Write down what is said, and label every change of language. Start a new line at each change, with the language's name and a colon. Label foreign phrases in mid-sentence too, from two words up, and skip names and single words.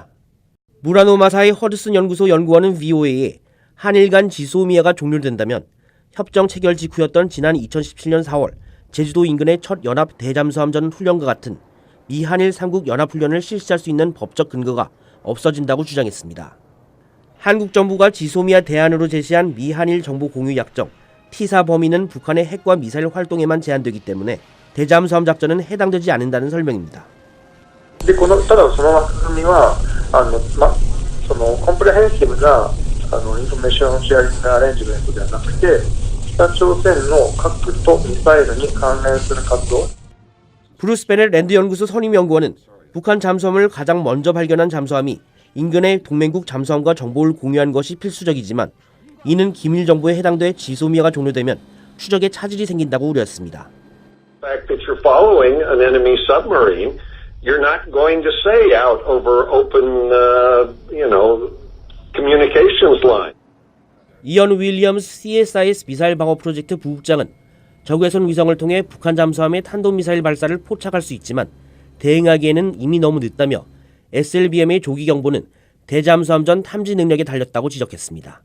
Korean: 무라노 마사이 허드슨 연구소 연구원은 VOA에 한일 간 지소미아가 종료된다면 협정 체결 직후였던 지난 2017년 4월 제주도 인근의 첫 연합 대잠수함전 훈련과 같은 미 한일 3국 연합훈련을 실시할 수 있는 법적 근거가 없어진다고 주장했습니다. 한국 정부가 지소미아 대안으로 제시한 미 한일 정보 공유 약정 T4 범위는 북한의 핵과 미사일 활동에만 제한되기 때문에 대잠수함 작전은 해당되지 않는다는 설명입니다.
Japanese: ただその枠組みはそのコンプレヘンシブな
English: information sharing arrangement
Japanese: ではなくて北朝鮮の核とミサイルに関連する活動
Korean: 브루스 베넷 랜드 연구소 선임 연구원은 북한 잠수함을 가장 먼저 발견한 잠수함이 인근의 동맹국 잠수함과 정보를 공유한 것이 필수적이지만 이는 기밀 정보에 해당돼 지소미아가 종료되면 추적에 차질이 생긴다고 우려했습니다.
English: fact that you're following an enemy submarine, you're not going to say out over open, communications line.
Korean: 이언 윌리엄스 CSIS 미사일 방어 프로젝트 부국장은 적외선 위성을 통해 북한 잠수함의 탄도미사일 발사를 포착할 수 있지만 대응하기에는 이미 너무 늦다며 SLBM의 조기 경보는 대잠수함전 탐지 능력에 달렸다고 지적했습니다.